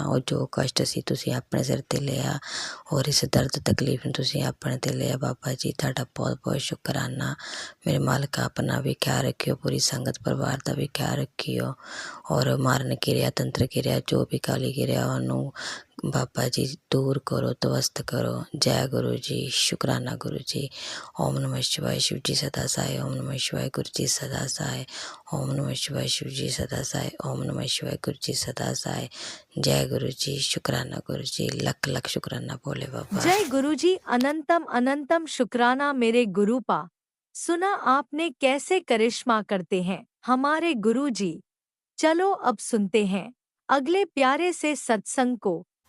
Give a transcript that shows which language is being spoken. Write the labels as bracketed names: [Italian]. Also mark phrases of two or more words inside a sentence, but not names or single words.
[Punjabi] ਉਹ ਜੋ ਕਸ਼ਟ ਸੀ ਤੁਸੀਂ ਆਪਣੇ ਸਿਰ 'ਤੇ ਲਿਆ ਔਰ ਇਸ ਦਰਦ ਤਕਲੀਫ ਨੂੰ ਤੁਸੀਂ ਆਪਣੇ 'ਤੇ ਲਿਆ ਬਾਬਾ ਜੀ, ਤੁਹਾਡਾ ਬਹੁਤ ਬਹੁਤ ਸ਼ੁਕਰਾਨਾ। ਮੇਰੇ ਮਾਲਕਾ ਆਪਣਾ ਵੀ ਖਿਆਲ ਰੱਖਿਓ, ਪੂਰੀ ਸੰਗਤ ਪਰਿਵਾਰ ਦਾ ਵੀ ਖਿਆਲ ਰੱਖਿਓ। ਔਰ ਮਾਰਨ ਕਿਰਿਆ, ਤੰਤਰ ਕਿਰਿਆ, ਜੋ ਵੀ ਕਾਲੀ ਕਿਰਿਆ, ਉਹਨੂੰ ਬਾਬਾ ਜੀ ਦੂਰ ਕਰੋ, ਤਵਸਤ ਕਰੋ। ਜੈ ਗੁਰੂ ਜੀ, ਸ਼ੁਕਰਾਨਾ ਗੁਰੂ ਜੀ। [Hindi] ओम नमः शिवाय, शिव जी सदा सहाय। ओम नमः शिवाय, गुरु जी सदा सहाय। ओम नमः शिवाय, शिव जी सदा सहाय। ओम नमः शिवाय, गुरु जी सदा सहाय। जय गुरु जी, शुकराना गुरु जी, लख लख शुकराना भोले बाबा। जय गुरुजी, अनंतम अनंतम शुक्राना मेरे गुरुपा। सुना आपने कैसे करिश्मा करते हैं हमारे गुरुजी। चलो अब सुनते हैं अगले प्यारे से सत्संग को।